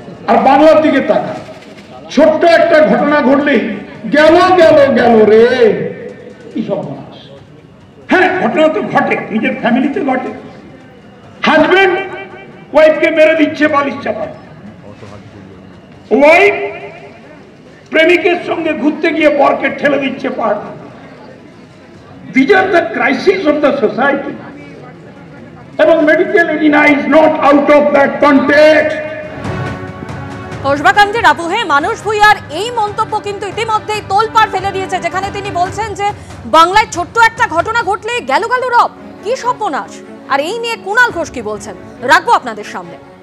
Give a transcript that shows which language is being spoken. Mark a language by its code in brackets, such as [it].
[bn] আর বাংলার দিকে তাকা, ছোট্ট একটা ঘটনা ঘটলেই গেল রে, কি সর্বনাশ। হ্যাঁ, ঘটনা তো ঘটে, নিজের ফ্যামিলিতে ঘটে। হাজবেন্ড ওয়াইফকে মেরে দিচ্ছে বালিশ চাপা, ওয়াইফ প্রেমিকের সঙ্গে ঘুরতে গিয়ে বরকে ঠেলে দিচ্ছে পাহাড়। [en] These are the crises of the society. এবং medical edema is not out of that context. [bn] কসবাকাণ্ডের আবহে মানুষ ভূঁইয়ার এই মন্তব্য কিন্তু ইতিমধ্যেই তোলপাড় ফেলে দিয়েছে, যেখানে তিনি বলছেন যে বাংলায় ছোট্ট একটা ঘটনা ঘটলেই গেল রব, কি সর্বনাশ। আর এই নিয়ে কুণাল ঘোষ কি বলছেন রাখবো আপনাদের সামনে।